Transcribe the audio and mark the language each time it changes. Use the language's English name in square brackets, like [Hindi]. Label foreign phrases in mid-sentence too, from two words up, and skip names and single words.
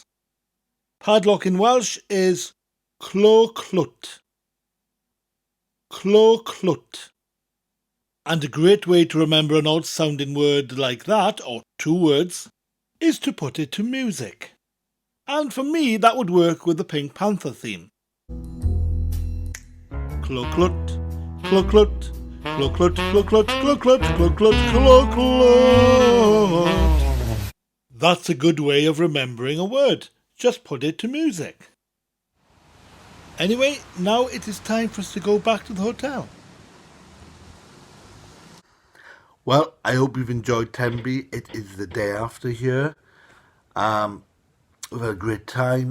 [English] Padlock in Welsh is Clo Clwt. Clo Clwt. And a great way to remember an odd sounding word like that, or two words, is to put it to music. And for me, that would work with the Pink Panther theme. Clo Clwt, Clo Clwt, Clo Clwt, Clo Clwt, Clo Clwt, Clo Clwt, Clo Clwt. That's a good way of remembering a word. Just put it to music. Anyway, now it is time for us to go back to the hotel. Well, I hope you've enjoyed Tenby. It is the day after here. We've had a great time.